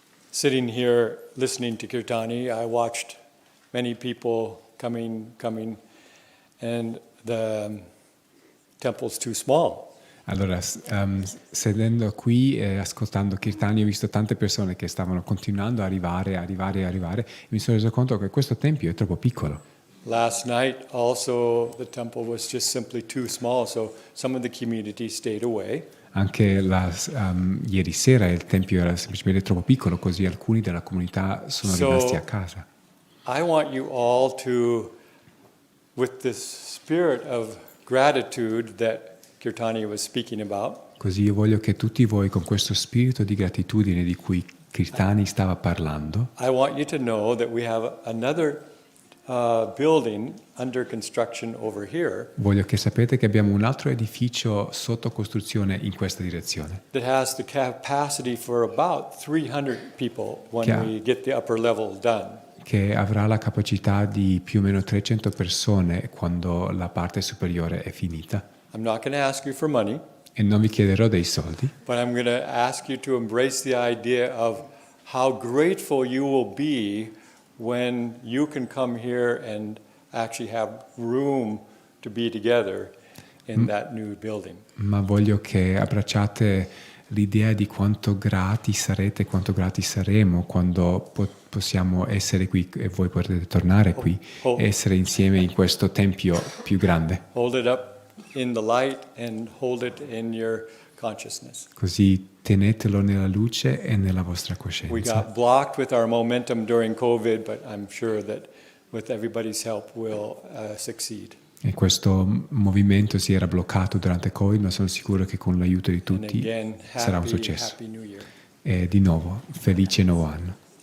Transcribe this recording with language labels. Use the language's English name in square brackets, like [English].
[English] Sitting here listening to Kirtani, I watched many people coming, and the temple's too small. [Italian] Allora, sedendo qui e ascoltando Kirtani, ho visto tante persone che stavano continuando a arrivare, e mi sono reso conto che questo tempio è troppo piccolo. [English] Last night also the temple was just simply too small, so some of the community stayed away. [Italian] Anche ieri sera il tempio era semplicemente troppo piccolo, così alcuni della comunità sono rimasti a casa. [English] I want you all to, with this spirit of gratitude that Kirtani was speaking about, [Italian] Così io voglio che tutti voi, con questo spirito di gratitudine di cui Kirtani stava parlando, [English] I want you to know that we have another building under construction over here [Italian] voglio che sapete che abbiamo un altro edificio sotto costruzione in questa direzione, [English] that has the capacity for about 300 people when [Italian] Che ha- [English] we get the upper level done. [Italian] che avrà la capacità di più o meno 300 persone quando la parte superiore è finita. [English] I'm not going to ask you for money, [Italian] E non vi chiederò dei soldi, [English] but I'm going to ask you to embrace the idea of how grateful you will be when you can come here and actually have room to be together in that new building. [Italian] ma voglio che abbracciate l'idea di quanto grati sarete, quanto grati saremo quando possiamo essere qui e voi potete tornare qui e essere insieme in questo tempio più grande. [English] Hold it up in the light and hold it in your consciousness. [Italian] Così tenetelo nella luce e nella vostra [English] We [Italian] coscienza. [English] got blocked with our momentum during COVID, but I'm sure that with everybody's help we'll succeed. [Italian] E questo movimento si era bloccato durante Covid, ma sono sicuro che con l'aiuto di [English] And [Italian] tutti [English] again, [Italian] sarà un successo. [English] happy New Year. [Italian] E di nuovo, felice nuovo anno.